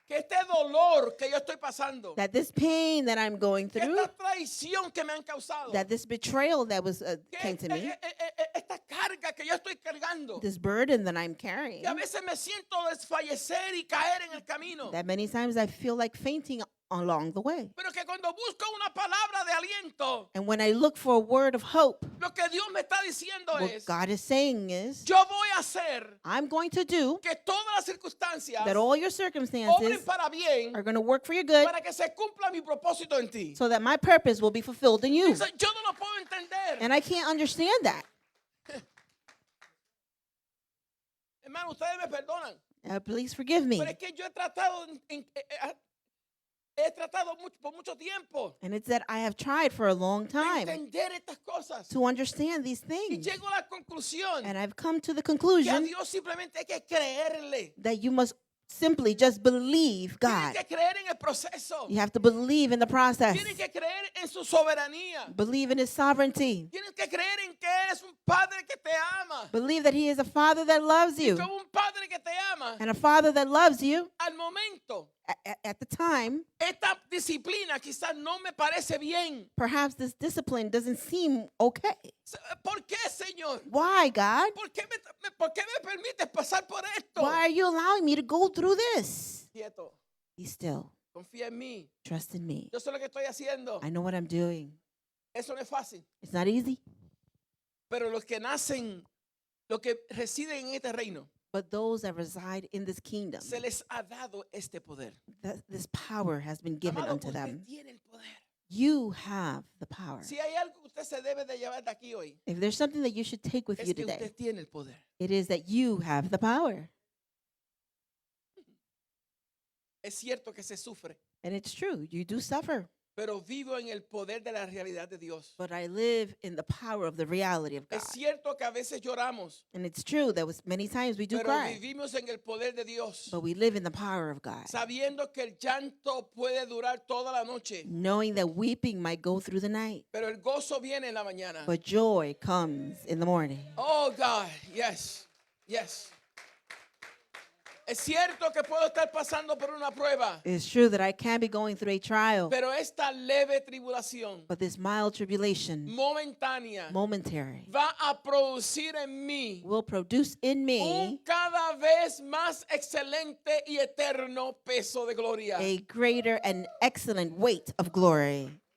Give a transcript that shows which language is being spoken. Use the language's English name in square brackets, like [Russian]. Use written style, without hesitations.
[Spanish] Que este dolor que yo estoy pasando, [English] That this pain that I'm going [Spanish] que [English] through, [Spanish] esta traición que me han causado, [English] that this betrayal that was [Spanish] que [English] came to me, [Spanish] esta carga que yo estoy cargando, [English] this burden that I'm carrying, [Spanish] que a veces me siento desfallecer y caer en el camino, [English] that many times I feel like fainting along the way. [Spanish] pero que cuando busco una palabra de aliento, [English] And when I look for a word of hope, [Spanish] lo que Dios me está diciendo [English] what [Spanish] es, [English] God is saying is, [Spanish] yo voy a hacer [English] I'm going to do [Spanish] que todas las circunstancias [English] that all your [Spanish] obren [English] circumstances [Spanish] para bien [English] are going to work for your good [Spanish] para que se cumpla mi propósito en ti. [English] so that my purpose will be fulfilled in you. [Spanish] Yo no lo puedo entender. [English] And I can't understand that. [Spanish] Hermano, ustedes me perdonan, [English] Please forgive me. [Spanish] pero es que yo he tratado he tratado por mucho tiempo [English] And it's that I have tried for a long [Spanish] de [English] time [Spanish] entender estas cosas [English] to understand these [Spanish] y [English] things. [Spanish] llego a la conclusión [English] And I've come to the [Spanish] que a [English] conclusion [Spanish] Dios simplemente hay que creerle. [English] that you must simply just believe [Spanish] Tienen [English] God. [Spanish] que creer en el proceso. [English] You have to believe in the process. [Spanish] Tienen que creer en su soberanía. [English] Believe in His sovereignty. [Spanish] Tienes que creer en que Él es un Padre que te ama. [English] Believe that He is a Father that loves [Spanish] Y [English] you. [Spanish] como un Padre que te ama, [English] And a Father that loves you [Spanish] al momento, [English] at the time, [Spanish] esta disciplina quizás no me parece bien. [English] perhaps this discipline doesn't seem okay. [Spanish] ¿Por qué, Señor? [English] Why, God? [Spanish] ¿Por qué me permites pasar por esto? [English] Why are you allowing me to go through this? [Spanish] Quieto, [English] Be still. [Spanish] confía en mí. [English] Trust in me. [Spanish] Yo sé lo que estoy haciendo. [English] I know what I'm doing. [Spanish] Eso no es fácil. [English] It's not easy. [Spanish] Pero los que nacen, los que residen en este reino, [English] But those that reside in this kingdom, [Spanish] se les ha dado este poder. [English] this power has been given [Spanish] Amado, [English] unto [Spanish] usted [English] them. [Spanish] tiene el poder. [English] You have the power. [Spanish] Si hay algo que usted se debe de llevar de aquí hoy, [English] If there's something that you should take with [Spanish] es [English] you [Spanish] que [English] today, [Spanish] usted tiene el poder. [English] it is that you have the power. [Spanish] Es cierto que se sufre, [English] And it's true, you do suffer. [Spanish] pero vivo en el poder de la realidad de Dios. [English] But I live in the power of the reality of God. [Spanish] Es cierto que a veces lloramos, [English] And it's true that many times we do [Spanish] pero [English] cry. [Spanish] vivimos en el poder de Dios, [English] But we live in the power of God, [Spanish] sabiendo que el llanto puede durar toda la noche, [English] knowing that weeping might go through the night, [Spanish] pero el gozo viene en la mañana. [English] but joy comes in the morning. Oh God, yes, yes. [Spanish] Es cierto que puedo estar pasando por una prueba, [English] It's true that I can be going through a trial, [Spanish] pero esta leve tribulación [English] but this mild tribulation, [Spanish] momentánea [English] momentary, [Spanish] va a producir en mí [English] will produce in [Spanish] un [English] me [Spanish] cada vez más excelente y eterno peso de gloria. [English] a greater and excellent weight of glory.